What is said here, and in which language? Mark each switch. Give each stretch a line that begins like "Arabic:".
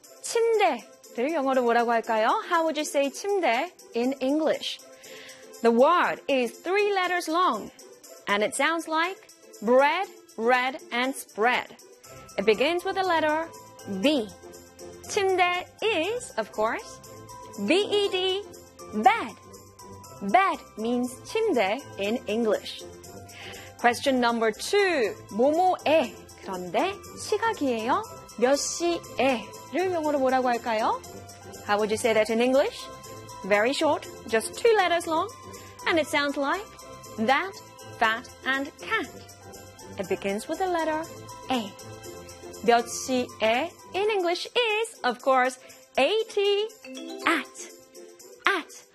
Korean: 침대를 영어로 뭐라고 할까요?
English: How would you say 침대 in English? The word is 3 letters long, and it sounds like bread, red, and spread. It begins with the letter B. 침대 is, of course, B-E-D. Bed. Bed means 침대 in English. Question number 2.
Korean: 뭐뭐에. 그런데 시각이에요? 몇 시에를 영어로 뭐라고 할까요?
English: How would you say that in English? Very short, just 2 letters long. And it sounds like that, fat, and cat. It begins with the letter A.
Korean: 몇 시에
English: in English is, of course, A-T, at. At.